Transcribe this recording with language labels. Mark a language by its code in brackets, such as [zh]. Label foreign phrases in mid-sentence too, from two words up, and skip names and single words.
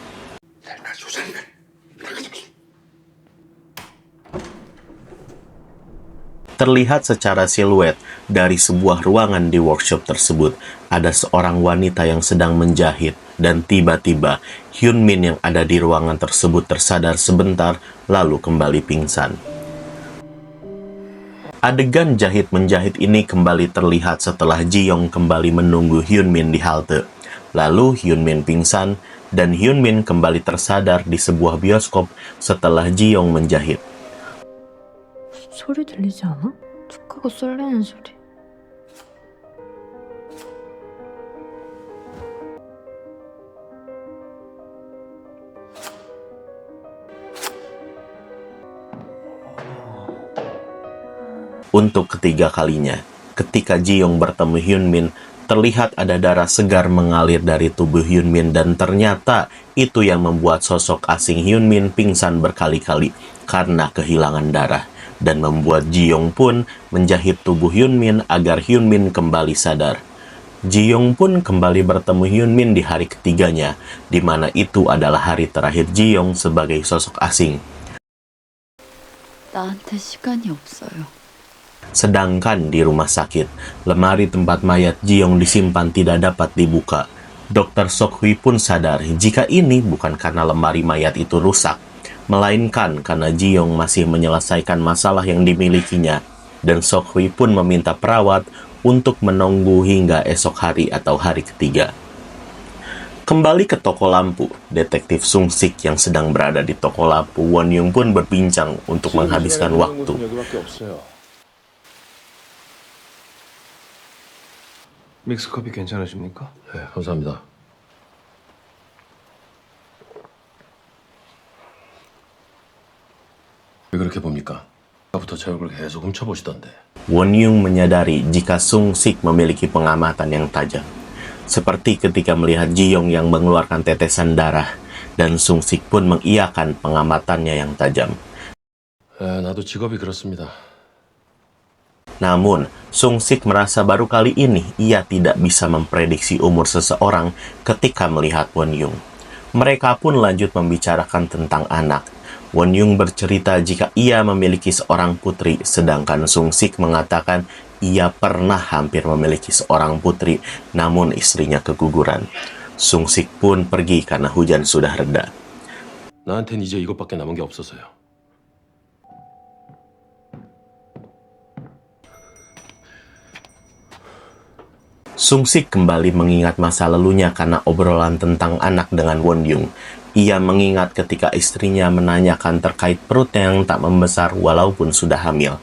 [id] Terlihat secara siluet dari sebuah ruangan di workshop tersebut, ada seorang wanita yang sedang menjahit dan tiba-tiba Hyun Min yang ada di ruangan tersebut tersadar sebentar lalu kembali pingsan. Adegan jahit-menjahit ini kembali terlihat setelah Ji Yong kembali menunggu Hyun Min di halte. Lalu Hyun Min pingsan dan Hyun Min kembali tersadar di sebuah bioskop setelah Ji Yong menjahit. [ko] 소리 들리지 않아? 축하가 쏠리는 소리. [id] Untuk ketiga kalinya, ketika Ji Yong bertemu Hyun Min, terlihat ada darah segar mengalir dari tubuh Hyun Min dan ternyata itu yang membuat sosok asing Hyun Min pingsan berkali-kali karena kehilangan darah dan membuat Ji Yong pun menjahit tubuh Hyun Min agar Hyun Min kembali sadar. Ji Yong pun kembali bertemu Hyun Min di hari ketiganya, di mana itu adalah hari terakhir Ji Yong sebagai sosok asing. [ko] 나한테 시간이 없어요. [id] Sedangkan di rumah sakit, lemari tempat mayat Ji Yong disimpan tidak dapat dibuka. Dr. Sok Hee pun sadar jika ini bukan karena lemari mayat itu rusak, melainkan karena Ji Yong masih menyelesaikan masalah yang dimilikinya, dan Sok Hee pun meminta perawat untuk menunggu hingga esok hari atau hari ketiga. Kembali ke toko lampu, detektif Sung Sik yang sedang berada di toko lampu Won Yung pun berbincang untuk menghabiskan waktu. [ko] 믹스커피 괜찮으십니까? 네, 감사합니다. 왜 그렇게 봅니까? 아까부터 제 얼굴 계속 훔쳐보시던데. [id] Won Yung menyadari jika Sung Sik memiliki pengamatan yang tajam. Seperti ketika melihat Ji Yong yang mengeluarkan tetesan darah, dan Sung Sik pun mengiyakan pengamatannya yang tajam. [ko] 나도 직업이 그렇습니다. [id] Namun, Sung Sik merasa baru kali ini ia tidak bisa memprediksi umur seseorang ketika melihat Won Yung. Mereka pun lanjut membicarakan tentang anak. Won Yung bercerita jika ia memiliki seorang putri, sedangkan Sung Sik mengatakan ia pernah hampir memiliki seorang putri, namun istrinya keguguran. Sung Sik pun pergi karena hujan sudah reda. [ko] 나한텐 이제 이것밖에 남은 게 없어서요. [id] Sung Sik kembali mengingat masa lalunya karena obrolan tentang anak dengan Won Yung. Ia mengingat ketika istrinya menanyakan terkait perutnya yang tak membesar walaupun sudah hamil.